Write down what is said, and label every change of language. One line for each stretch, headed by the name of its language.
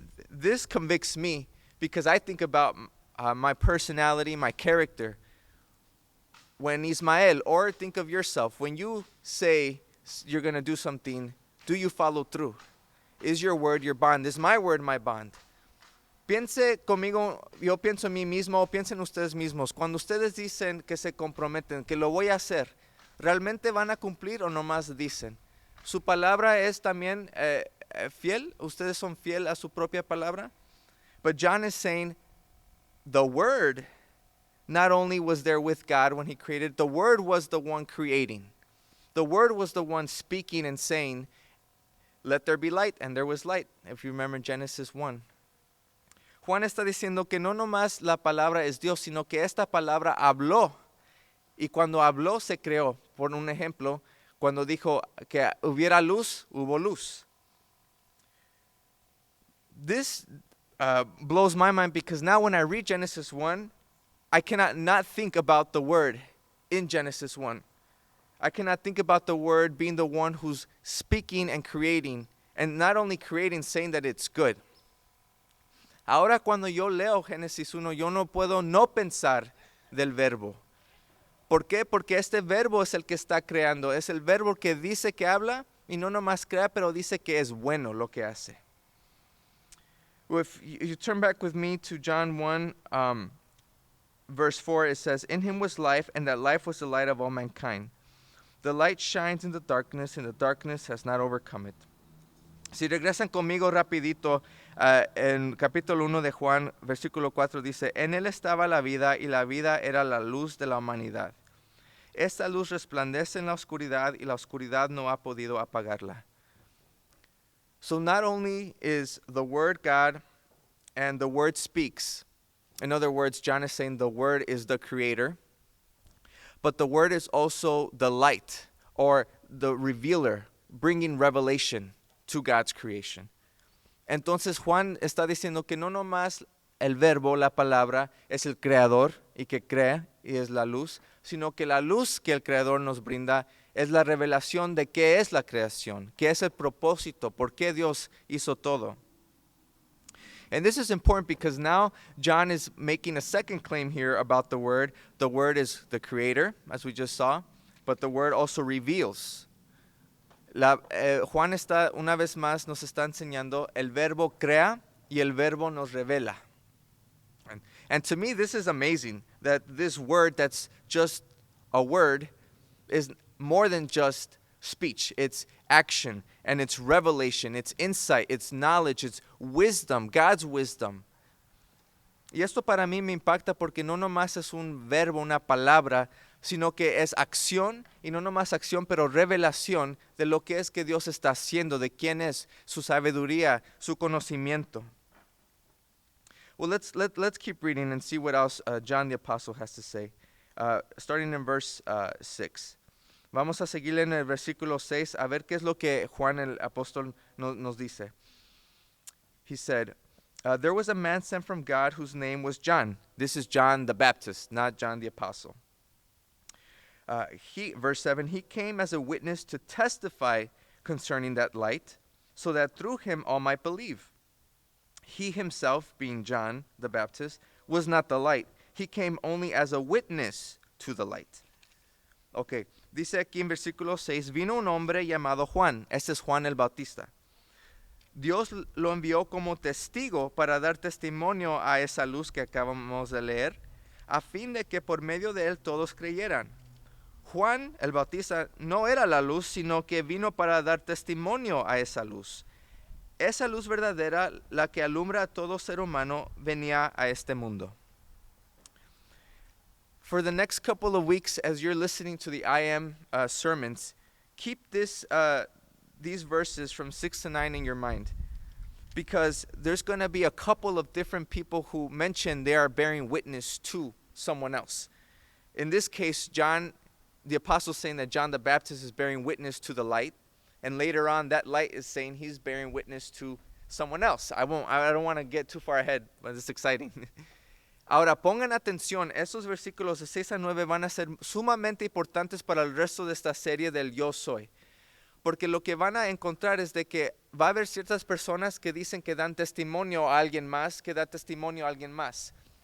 English: This convicts me because I think about my personality, my character. When Ismael, or think of yourself, when you say you're going to do something, do you follow through? Is your word your bond? Is my word my bond?
Spanish: Piense conmigo, yo pienso en mí mismo, o piensen ustedes mismos. Cuando ustedes dicen que se comprometen, que lo voy a hacer, ¿realmente van a cumplir o nomás dicen? ¿Su palabra es también fiel? ¿Ustedes son fiel a su propia palabra?
English: But John is saying the word not only was there with God when he created, the word was the one creating. The word was the one speaking and saying, let there be light, and there was light, if you remember Genesis 1.
Spanish: Juan está diciendo que no nomás la palabra es Dios, sino que esta palabra habló. Y cuando habló, se creó. Por un ejemplo, cuando dijo que hubiera luz, hubo luz.
English: This blows my mind because now when I read Genesis 1, I cannot not think about the word in Genesis 1. I cannot think about the word being the one who's speaking and creating, and not only creating, saying that it's good.
Spanish: Ahora cuando yo leo Génesis 1, yo no puedo no pensar del verbo. ¿Por qué? Porque este verbo es el que está creando. Es el verbo que dice que habla y no nomás crea, pero dice que es bueno lo que hace.
English: If you turn back with me to John 1, verse 4, it says, in him was life, and that life was the light of all mankind. The light shines in the darkness, and the darkness has not overcome it.
Spanish: Si regresan conmigo rapidito, en capítulo 1 de Juan, versículo 4 dice, en él estaba la vida, y la vida era la luz de la humanidad. Esta luz resplandece en la oscuridad, y la oscuridad no ha podido apagarla.
English: So not only is the word God, and the word speaks. In other words, John is saying the word is the creator. But the word is also the light, or the revealer, bringing revelation to God's creation.
Spanish: Entonces Juan está diciendo que no nomás el verbo, la palabra, es el creador y que crea y es la luz, sino que la luz que el creador nos brinda es la revelación de qué es la creación, qué es el propósito, por qué Dios hizo todo.
English: And this is important because now John is making a second claim here about the word. The word is the creator, as we just saw, but the word also reveals.
Spanish: Juan está, una vez más, nos está enseñando el verbo crea y el verbo nos revela.
English: And to me, this is amazing that this word that's just a word is more than just speech. It's action and it's revelation, it's insight, it's knowledge, it's wisdom, God's wisdom.
Spanish: Y esto para mí me impacta porque no nomás es un verbo, una palabra, sino que es acción, y no nomás acción, pero revelación de lo que es que Dios está haciendo, de quién es, su sabiduría, su conocimiento.
English: Well, let's keep reading and see what else John the Apostle has to say. Starting in verse 6.
Spanish: Vamos a seguirle en el versículo 6 a ver qué es lo que Juan el apóstol nos dice.
English: He said, there was a man sent from God whose name was John. This is John the Baptist, not John the Apostle. Verse 7, he came as a witness to testify concerning that light, so that through him all might believe. He himself, being John the Baptist, was not the light. He came only as a witness to the light.
Spanish: Okay, dice aquí en versículo 6, vino un hombre llamado Juan. Este es Juan el Bautista. Dios lo envió como testigo para dar testimonio a esa luz que acabamos de leer, a fin de que por medio de él todos creyeran. Juan el Bautista no era la luz, sino que vino para dar testimonio a esa luz. Esa luz verdadera, la que alumbra a todo ser humano, venía a este mundo.
English: For the next couple of weeks, as you're listening to the I Am sermons, keep these verses from 6 to 9 in your mind, because there's going to be a couple of different people who mention they are bearing witness to someone else. In this case, John, the apostle, saying that John the Baptist is bearing witness to the light, and later on that light is saying he's bearing witness to someone else. I don't want to get too far ahead, but it's exciting.
Spanish: Ahora pongan atención, esos versículos de 6 a 9 van a ser sumamente importantes para el resto de esta serie del Yo Soy. Porque lo que van a encontrar es de que va a haber ciertas personas que dicen que dan testimonio a alguien más, que da testimonio a alguien más.